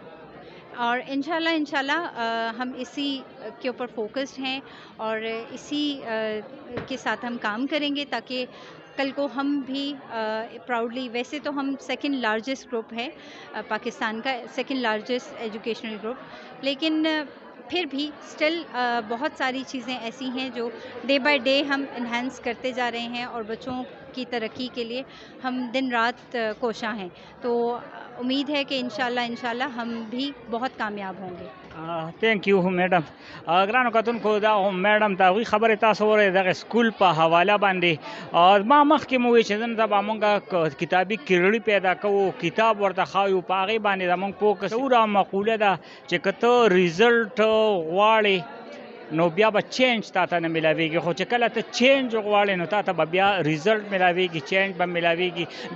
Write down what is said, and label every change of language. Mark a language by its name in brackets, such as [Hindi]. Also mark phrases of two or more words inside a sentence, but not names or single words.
[Urdu] اور انشاءاللہ ہم اسی کے اوپر فوکسڈ ہیں اور اسی کے ساتھ ہم کام کریں گے تاکہ کل کو ہم بھی پراؤڈلی، ویسے تو ہم [English] second largest group [Urdu] ہے پاکستان کا، [English] second largest educational group, [Urdu] لیکن پھر بھی اسٹل بہت ساری چیزیں ایسی ہیں جو [English] day by day [Urdu] ہم انہینس کرتے جا رہے ہیں اور بچوں کی ترقی کے لیے ہم دن رات کوشاں ہیں. تو امید ہے کہ انشاءاللہ ہم بھی بہت کامیاب ہوں گے. [English] thank you madam. [Pashto] ګرانو کتونکو دا میډم ته هغوی خبرې تاسو اورئ دغه سکول په حواله باندې. ما مخکې مو وویل چې نن سبا مونږ کتابي کیړړي پیدا کوو، کتاب ورته ښایو، په هغې باندې زمونږ فوکس مشهوره مقوله ده چې که ته ریزلټ غواړې نو بیا به چینج تا ته نه ملاویږي، خو چې کله ته چینج غواړې نو تا ته به بیا ریزلټ ملاویږي، چینج به ملاویږي.